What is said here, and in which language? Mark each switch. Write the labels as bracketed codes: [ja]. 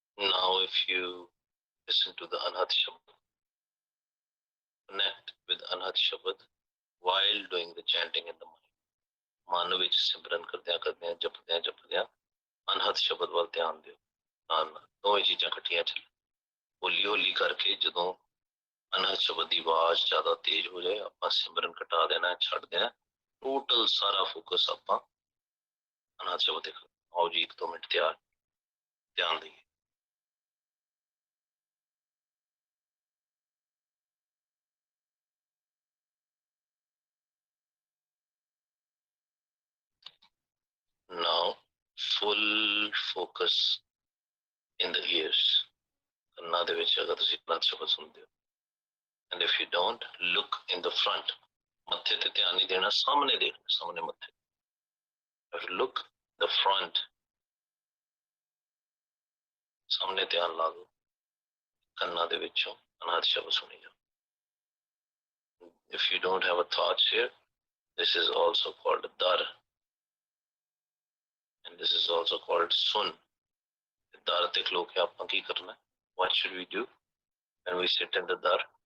[en] Now if you listen to the Anhat Shabad, connect with Anhat Shabad while doing the chanting in the mind. [pa] ਮਨ ਵਿੱਚ ਸਿਮਰਨ ਕਰਦਿਆਂ ਜਪਦਿਆਂ ਅਨਹਦ ਸ਼ਬਦ ਵੱਲ ਧਿਆਨ ਦਿਓ. ਨਾਲ ਦੋਵੇਂ ਚੀਜ਼ਾਂ ਇਕੱਠੀਆਂ ਚੱਲ. ਹੌਲੀ ਹੌਲੀ ਕਰਕੇ ਜਦੋਂ ਅਨਹਦ ਸ਼ਬਦ ਦੀ ਆਵਾਜ਼ ਜ਼ਿਆਦਾ ਤੇਜ਼ ਹੋ ਜਾਏ ਆਪਾਂ ਸਿਮਰਨ ਘਟਾ ਦੇਣਾ, ਛੱਡ ਦੇਣਾ. ਟੋਟਲ ਸਾਰਾ ਫੋਕਸ ਆਪਾਂ ਅਨਹਦ ਸ਼ਬਦ ਤੇ. ਆਓ ਜੀ 1-2 ਮਿੰਟ ਧਿਆਨ ਦੇਈਏ. [en] Now full focus in the ears. [pa] ਕੰਨਾਂ ਦੇ ਵਿੱਚ ਅਗਰ ਤੁਸੀਂ ਅਨਹਦ ਸ਼ਬਦ ਸੁਣਦੇ ਹੋ. [en] And if you don't, look in the front. [pa] ਮੱਥੇ ਤੇ ਧਿਆਨ ਨਹੀਂ ਦੇਣਾ, ਸਾਹਮਣੇ ਦੇਖਣਾ, ਸਾਹਮਣੇ ਮੱਥੇ. [en] You have to look the front. [pa] ਸਾਹਮਣੇ ਧਿਆਨ ਲਾ ਦਿਓ. ਕੰਨਾਂ ਦੇ ਵਿੱਚੋਂ ਅਨਹਦ ਸ਼ਬਦ ਸੁਣੀ ਜਾਓ. [en] If you don't have a thought here, this is also called dar. And this is also called sun. [pa] Dar ਤੇ ਖਲੋ ਕੇ ਆਪਾਂ ਕੀ ਕਰਨਾ? [en] What should we do when we sit in the dar?